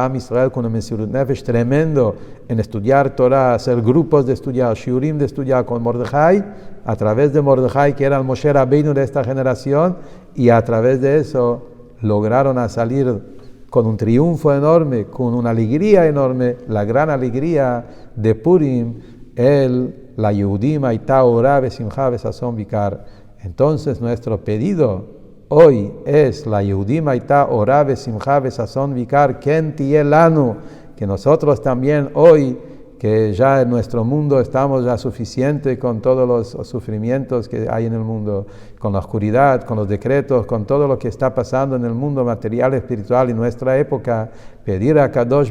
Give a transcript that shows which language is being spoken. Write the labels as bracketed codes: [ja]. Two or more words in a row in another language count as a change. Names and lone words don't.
[he] עם ישראל [es] con un [he] מסירות נפש [es] tremendo en estudiar Torah, hacer grupos de estudiar, shiurim de estudiar con Mordejai, a través de Mordejai, que era el Moshe Rabbeinu de esta generación, y a través de eso lograron a salir con un triunfo enorme, con una alegría enorme, la gran alegría de Purim, [he] ליהודים היתה אורה ושמחה וששון ויקר. [es] Entonces nuestro pedido hoy es [he] ליהודים היתה אורה ושמחה וששון ויקר כן תהיה לנו, [es] que nosotros también hoy, que ya en nuestro mundo estamos ya suficiente con todos los sufrimientos que hay en el mundo, con la oscuridad, con los decretos, con todo lo que está pasando en el mundo material, espiritual y nuestra época, pedir a Kadosh